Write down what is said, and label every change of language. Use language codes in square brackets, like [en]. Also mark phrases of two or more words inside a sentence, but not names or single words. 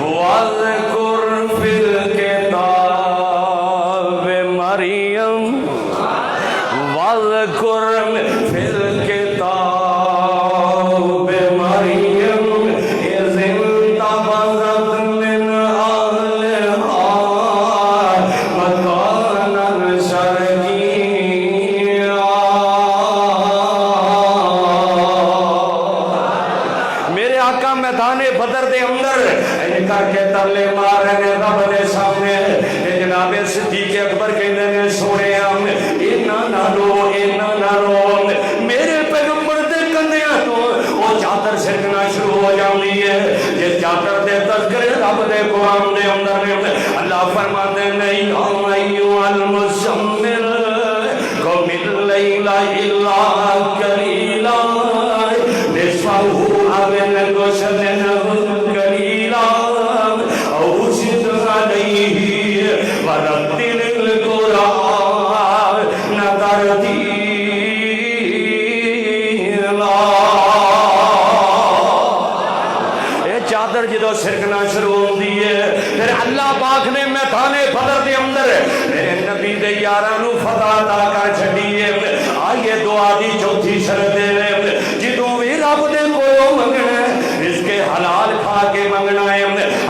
[ar] وَذْكُرْ فِي الْكِتَابِ مَرْيَمَ, وَذْكُرْ فِي الْكِتَابِ مَرْيَمَ إِذِ انتَبَذَتْ مِنْ أَهْلِهَا مَكَانًا شَرْقِيًّا. [pa] میدان بدر دے اندر کر کے ترلے مار رہے نے رب دے سامنے. جناب صدیق اکبر کہندے نے سونے اینا نہ رو, اینا نہ رو. میرے پیغمبر دے کندیاں تو وہ چادر سرکنا شروع ہو جاندی ہے. جس چادر دے تذکرے رب دے قرآن دے اندر اللہ فرماندے نے [ar] یا ایھا المزمل قم اللیل الا قلیلا نصفہ او انقص منه قلیلا او زد علیہ ورتل القرآن ترتیلا. [pa] اے چادر جدو سرکنا شروع ہوندی ہے پھر اللہ پاک نے میدان بدر دے اندر میرے نبی دے یاراں نو فتح عطا کر چھڈی ہے. آئیے دعا دی چوتھی شرط ہے جدوں وی رب دے کولوں منگنا اس کے حلال کھا کے منگنا ہے.